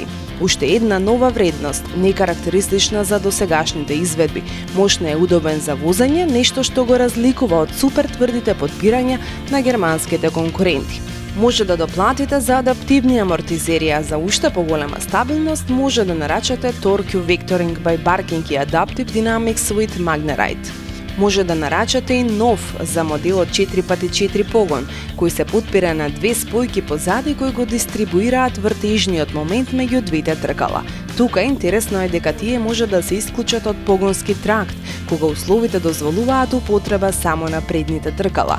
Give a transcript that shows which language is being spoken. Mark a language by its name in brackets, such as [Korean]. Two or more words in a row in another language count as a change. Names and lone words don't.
[Macedonian] Уште една нова вредност, некарактеристична за досегашните изведби. Мощна е удобен за возење, нешто што го разликува од супер тврдите подпирања на германските конкуренти. Може да доплатите за адаптивни амортизери, а за уште поголема стабилност може да нарачате [English] Torque Vectoring by Barking [Macedonian] и [English] Adaptive Dynamics with Magnarite. [Macedonian] Може да нарачате и нов за моделот 4x4 погон, кој се потпира на две спојки позади кои го дистрибуираат вртежниот момент меѓу двете тркала. Тука интересно е дека тие може да се исклучат од погонски тракт, кога условите дозволуваат употреба само на предните тркала.